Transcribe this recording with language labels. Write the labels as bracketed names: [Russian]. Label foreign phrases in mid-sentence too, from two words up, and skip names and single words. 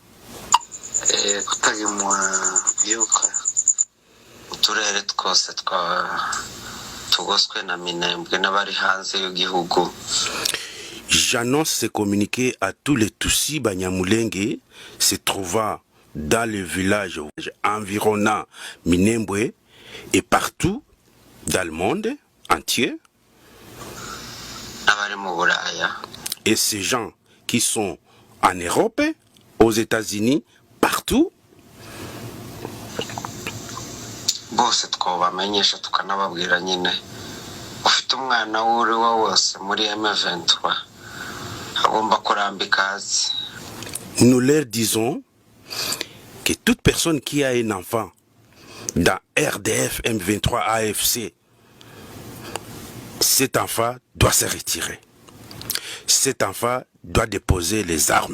[French] J'annonce ce communiqué à tous les Tutsis Banyamulenge se trouvant dans les villages environnants Minembwe et partout dans le monde entier. Et ces gens qui sont en Europe, aux États-Unis, partout. [Kinyarwanda] bose twobamenyesha tukanababwira nyine ufite umwana wuri wose muri M23 agomba kurambika hasi. [French] Nous leur disons que toute personne qui a un enfant dans RDF M23 AFC, cet enfant doit se retirer. Cet enfant doit déposer les armes.